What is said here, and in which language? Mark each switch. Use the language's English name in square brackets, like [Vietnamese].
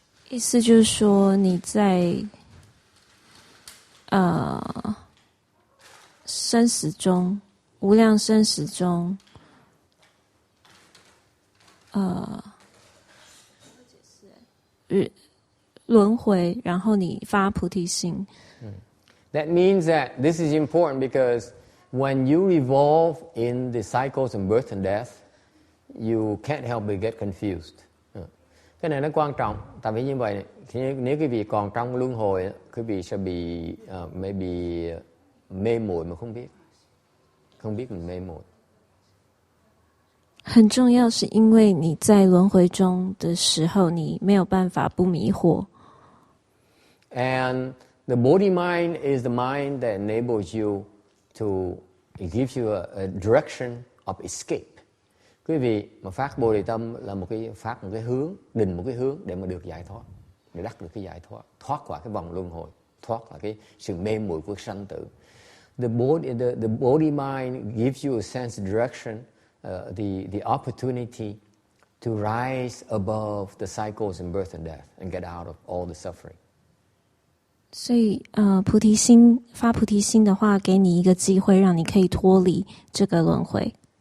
[Chinese] 意思就是说你在生死中，无量生死中，轮回，然后你发菩提心。 [English] That means that this is important because when you revolve in the cycles of birth and death, you can't help but get confused. [Vietnamese] Cái này nó quan trọng, tại vì như vậy nếu quý vị còn trong luân hồi, quý vị sẽ bị maybe mê muội mà không biết mình mê muội. [Chinese] 很重要，是因为你在轮回中的时候，你没有办法不迷惑。 [English] And the body mind is the mind that enables you it gives you a direction of escape. [Vietnamese] Quý vị mà phát Bồ Đề tâm là một cái hướng, định một cái hướng để mà được giải thoát, để đắc được cái giải thoát, thoát khỏi cái vòng luân hồi, thoát khỏi cái sự mê muội của sanh tử. [English] The body mind gives you a sense of direction, the opportunity to rise above the cycles of birth and death and get out of all the suffering. [Chinese] 所以菩提心发菩提心的话，给你一个机会，让你可以脱离这个轮回。